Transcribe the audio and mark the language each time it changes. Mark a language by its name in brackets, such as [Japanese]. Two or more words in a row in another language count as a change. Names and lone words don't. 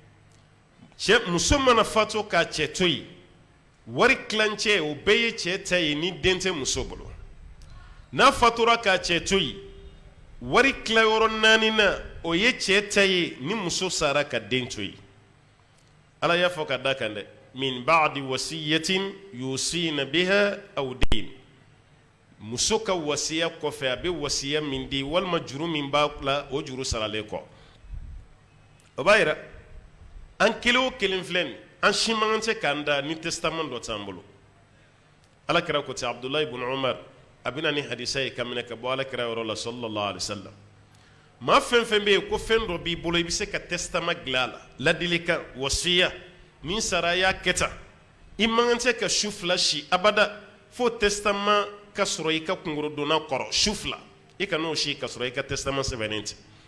[Bambara] cɛ muso mana fatu k'a cɛ to yen wari tilancɛ o bɛɛ ye cɛ ta ye ni den tɛ muso bolo n'a fatura k'a cɛ to yen wari tilayɔrɔ 4 na o ye cɛ ta ye ni muso sara ka den to yen ala y'a fɔ ka da kan dɛ [Arabic] مِن بَعْدِ وَصِيَّةٍ يُوصِينَ بِهَا أَوْ دَيْنٍ [Bambara] muso ka wasiya kɔfɛ a bɛ wasiya min di walima juru min b'a la o juru saralen kɔ o b'a yira an kelen o kelen filɛ nin an si man kan tɛ k'an da ni testament dɔ t'an bolo alakira ko ten abdulayi ibn umar a bɛna ni hadisa ye ka minɛ ka bɔ alakira yɔrɔ la [Arabic] صلى الله عليه وسلم [Bambara] maa fɛn fɛn bɛ yen ko fɛn dɔ b'i bolo i bɛ se ka testament dilan a la ladilikan wasiya ni sara a y'a kɛ tan i man kan tɛ ka su 2 si abada fo testament ka sɔrɔ i ka kungorodonna kɔrɔ su 2 i ka n'o si ka sɔrɔ i ka testament sɛbɛnnen tɛ